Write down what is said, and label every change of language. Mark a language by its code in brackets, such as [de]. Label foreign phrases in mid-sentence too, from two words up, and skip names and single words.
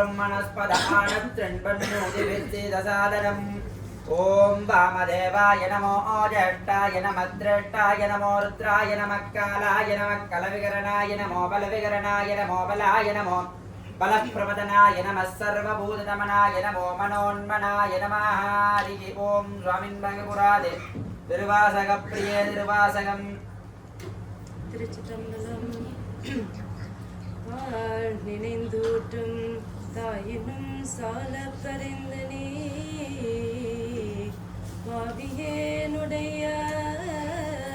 [sa] ब्रह्मणस्पदानशृण्वन्नोतिभिस्सिदसादनम् ओम वामदेवाय नमो ज्येष्ठाय नमः द्रष्टाय नमो रुद्राय नमः कालाय नमः कलविकरणाय नमो बलविकरणाय नमो बलाय नमो बलप्रवदनाय नमः सर्वभूतदमनाय नमो मनोन्मनाय नमः हरि ओम स्वामिन् भगपुरादे [ta] திருவாசகப்பிரியே திருவாசகம் திருச்சிற்றம்பலம் நினைந்தூட்டும் தாயினும் சால பரிந்தனே பாவியேனுடைய